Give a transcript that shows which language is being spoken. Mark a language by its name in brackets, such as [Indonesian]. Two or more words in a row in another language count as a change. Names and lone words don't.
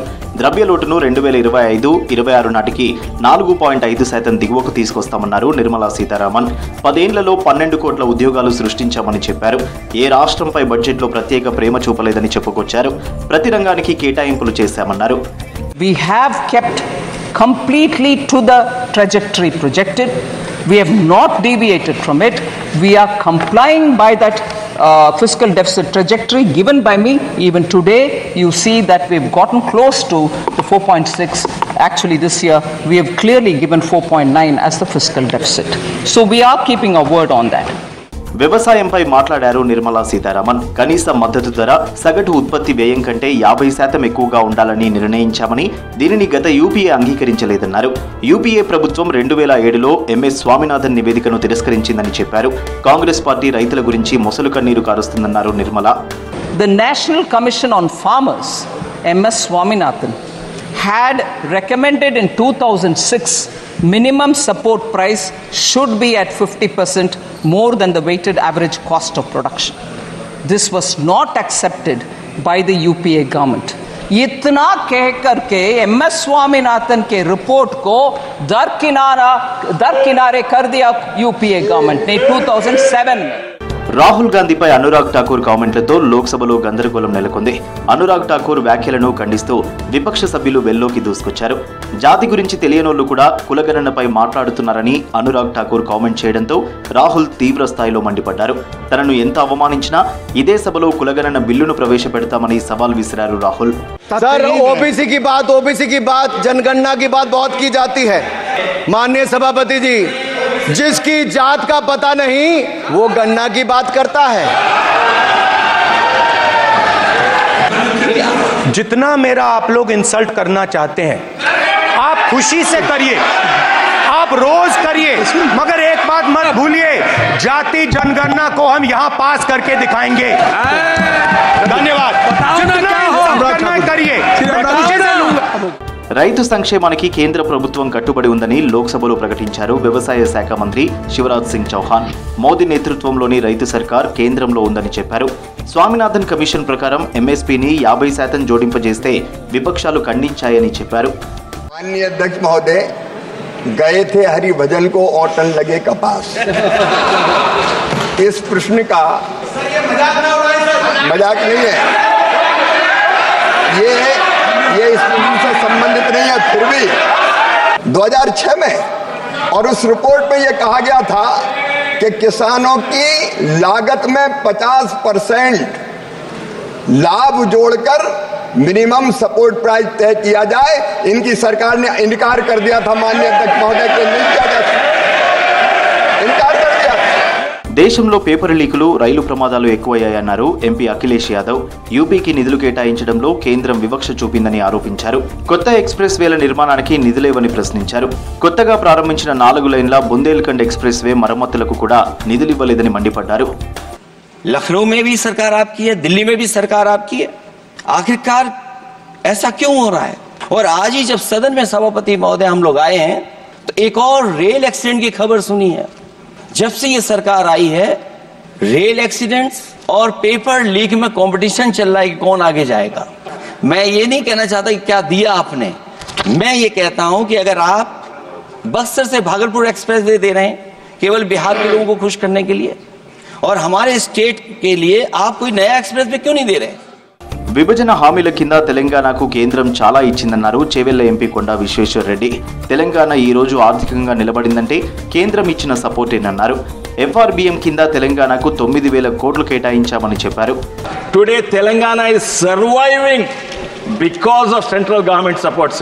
[Telugu] ద్రవ్యలోటును 2025-26 నాటికి 4.5% దిగువకు తీసుకొస్తామన్నారు నిర్మలా సీతారామన్. 10 ఏళ్లలో 12 కోట్ల ఉద్యోగాలు సృష్టించామని చెప్పారు. ఏ రాష్ట్రంపై బడ్జెట్లో ప్రత్యేక ప్రేమ చూపలేదని చెప్పుకొచ్చారు. ప్రతి రంగానికి కేటాయింపులు చేశామన్నారు. [English] We have kept completely to the trajectory projected. We have not deviated from it. We are complying by that fiscal deficit trajectory given by me. Even today, you see that we've gotten close to the 4.6. Actually, this year, we have clearly given 4.9 as the fiscal deficit. So we are keeping our word on that. [Telugu] వ్యవసాయంపై మాట్లాడారు నిర్మలా సీతారామన్. కనీస మద్దతు ధర సగటు ఉత్పత్తి వ్యయం కంటే 50% ఎక్కువగా ఉండాలని నిర్ణయించామని, దీనిని గత యూపీఏ అంగీకరించలేదన్నారు. యూపీఏ ప్రభుత్వం 2007లో ఎంఎస్ స్వామినాథన్ నివేదికను తిరస్కరించిందని చెప్పారు. కాంగ్రెస్ పార్టీ రైతుల గురించి మొసలు కన్నీరు కారుస్తుందన్నారు నిర్మలా. [English] The National Commission on Farmers, MS Swaminathan, had recommended in 2006 minimum support price should be at 50% more than the weighted average cost of production. This was not accepted by the UPA government. [Hindi] इतना कह करके MS स्वामीनाथन के रिपोर्ट को दरकिनारे कर दिया [English] UPA government [Hindi] ने 2007 में. [Telugu] రాహుల్ గాంధీపై అనురాగ్ ఠాకూర్ కామెంట్లతో లోక్సభలో గందరగోళం నెలకొంది. అనురాగ్ ఠాకూర్ వ్యాఖ్యలను ఖండిస్తూ విపక్ష సభ్యులు వెల్లోకి దూసుకొచ్చారు. జాతి గురించి తెలియనోళ్లు కూడా కులగణనపై మాట్లాడుతున్నారని అనురాగ్ ఠాకూర్ కామెంట్ చేయడంతో రాహుల్ తీవ్ర స్థాయిలో మండిపడ్డారు. తనను ఎంత అవమానించినా ఇదే సభలో కులగణన బిల్లును ప్రవేశపెడతామని సవాల్ విసిరారు రాహుల్. [Hindi] सर ओबीसी की बात जनगणना की बात बहुत की जाती है. माननीय सभापति जी, जिसकी जात का पता नहीं वो गणना की बात करता है. जितना मेरा आप लोग इंसल्ट करना चाहते हैं आप खुशी से करिए, आप रोज करिए, मगर एक बात मत भूलिए, जाति जनगणना को हम यहां पास करके दिखाएंगे. धन्यवाद. [Telugu] రైతు సంక్షేమానికి కేంద్ర ప్రభుత్వం కట్టుబడి ఉందని లోక్సభలో ప్రకటించారు వ్యవసాయ శాఖ మంత్రి శివరాజ్ సింగ్ చౌహాన్. మోదీ నేతృత్వంలోని రైతు సర్కార్ కేంద్రంలో ఉందని చెప్పారు. స్వామినాథన్ కమిషన్ ప్రకారం ఎంఎస్పీని 50% జోడింపజేస్తే విపక్షాలు ఖండించాయని చెప్పారు. [Hindi] माननीय अध्यक्ष महोदय, गए थे हरिभजन को और टन लगे कपास. इस प्रश्न का मजाक नहीं है, ये इस प्रश्न से संबंधित नहीं है. फिर भी 2006 में और उस रिपोर्ट में यह कहा गया था कि किसानों की लागत में 50% लाभ जोड़कर [English] minimum support price [Hindi] तय किया जाए. इनकी सरकार ने इनकार कर दिया था. माननीय अध्यक्ष महोदय के नहीं किया जा सकता, इनकार कर दिया. [Telugu] దేశంలో పేపర్ లీకులు, రైలు ప్రమాదాలు ఎక్కువయ్యాయన్నారు ఎంపీ అఖిలేష్ యాదవ్. యూపీకి నిధులు కేటాయించడంలో కేంద్రం వివక్ష చూపిందని ఆరోపించారు. కొత్త ఎక్స్ప్రెస్ వేల నిర్మాణానికి నిధులేవని ప్రశ్నించారు. కొత్తగా ప్రారంభించిన 4 లైన్ల బుందేల్ఖండ్ ఎక్స్ప్రెస్ వే మరమ్మతులకు కూడా నిధులివ్వలేదని మండిపడ్డారు. [Hindi] लखनऊ में भी सरकार आपकी है, दिल्ली में भी सरकार आपकी है. आखिरकार ऐसा क्यों हो रहा है? और आज ही जब सदन में सभापति महोदय हम लोग आए हैं तो एक और [English] rail accident [Hindi] की खबर सुनी है. जब से ये सरकार आई है [English] rail accidents [Hindi] और [English] paper leak [Hindi] में कंपटीशन चल रहा है कि कौन आगे जाएगा. मैं ये नहीं कहना चाहता कि क्या दिया आपने, मैं ये कहता हूं कि अगर आप बक्सर से भागलपुर [English] express way [Hindi] दे रहे हैं केवल बिहार के लोगों को खुश करने के लिए और हमारे स्टेट के लिए आप कोई नया [English] express way [Hindi] क्यों नहीं दे रहे? [Telugu] విభజన హామీల కింద తెలంగాణకు కేంద్రం చాలా ఇచ్చిందన్నారు చేవెళ్ల ఎంపీ కొండా విశ్వేశ్వర్ రెడ్డి. తెలంగాణ ఈ రోజు ఆర్థికంగా నిలబడిందంటే కేంద్రం ఇచ్చిన సపోర్టేనన్నారు. ఎఫ్ఆర్బిఎం కింద తెలంగాణకు 9,000 కోట్లు కేటాయించామని చెప్పారు. [English] Today Telangana is surviving because of central government support, sir.